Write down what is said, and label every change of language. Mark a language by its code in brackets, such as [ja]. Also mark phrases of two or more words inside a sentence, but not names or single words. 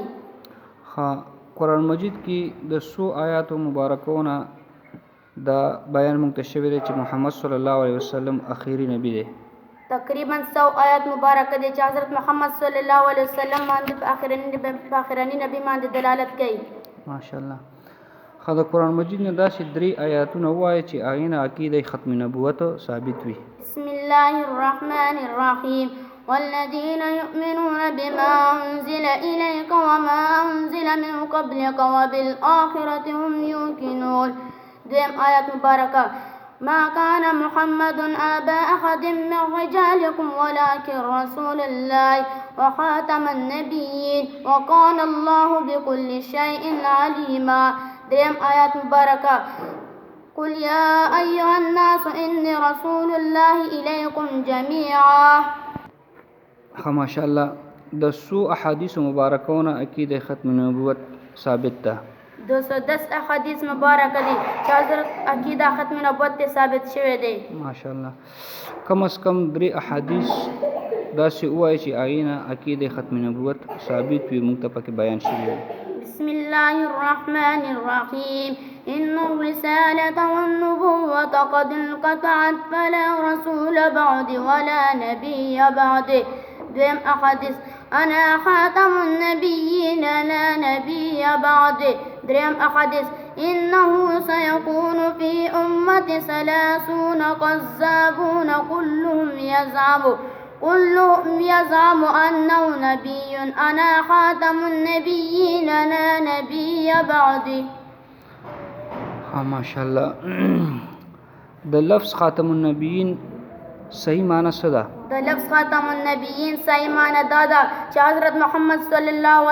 [ps] قرآن مجید کې د څو آیاتو مبارکونه دا بیان مونږ ته شوی دی چې محمد [ar] صلی الله علیه وسلم [ps] آخري نبی دی. تقریبا 100 آیات مبارکه دي چې حضرت محمد [ar] صلی الله علیه وسلم [ps] باندې په آخرني نبی باندې دلالت کوي. ماشاءالله. د قرآن مجید نه داسې 3 آیاتونه ووایي چې هغې نه عقیده ختم نبوت ثابت وي. [ar] بسم الله الرحمن الرحیم والذين يؤمنون بما أنزل إليك وما أنزل من قبلك وبالآخرة هم يوقنون. [ps] دویم آیات مبارکه [ar] ما كان محمد آبا أحد من رجالكم ولكن رسول الله وخاتم النبيين وكان الله بكل شيء عليما. [ps] دریم آیات مبارکه [ar] قل يا أيها الناس إني رسول الله إليكم جميعا. [ps] ماشاءالله. د څو احادیث مبارکونه عقیده ختم نبوت ثابت ده. 210 احادیث مبارکه دي چې حضرت عقیده ختم نبوت ثابت شوی دی. ماشاءالله. کم از کم 3 احادیث داسې وایي چې هغې نه عقیده ختم نبوت ثابت وي مونږ ته پکې بیان شوي دي. [ar] بسم الله الرحمن الرحيم إن الرسالة والنبوة قد انقطعت فلا رسول بعد ولا نبي بعد. [ps] دویم احادیث [ar] أنا خاتم النبيين لا نبي بعد. [ps] دریم احادیث [ar] إنه سيكون في أمة 30 كذابون كلهم يزعم أنه نبي أنا خاتم النبيين لا نبي بعدي. [ps] ماشاءالله. د لفظ [ar] خاتم النبیین [ps] صحیح معنی څه ده؟ د لفظ [ar] خاتم النبیین [ps] صحیح معنی دا ده چې حضرت محمد [ar] صلی الله علیه